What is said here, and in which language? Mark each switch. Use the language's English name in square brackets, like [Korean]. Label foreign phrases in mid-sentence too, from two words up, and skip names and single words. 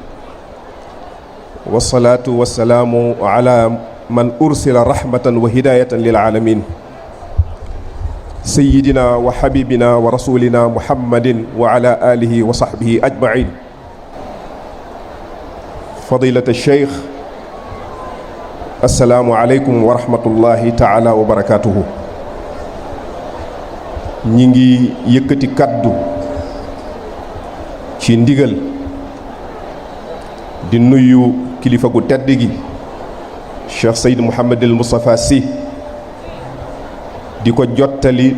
[Arabic] والصلاة والسلام على من أرسل رحمة وهداية للعالمين سيدنا وحبيبنا ورسولنا محمد وعلى آله وصحبه أجمعين. فضيلة الشيخ السلام عليكم ورحمة الله تعالى وبركاته. [Wolof] ñi ngi yëkkati kaddu ci ndigal di nuyu kilifa gu tedd gi Cheikh Seyd Mouhamadul Moustapha Sy di ko jottali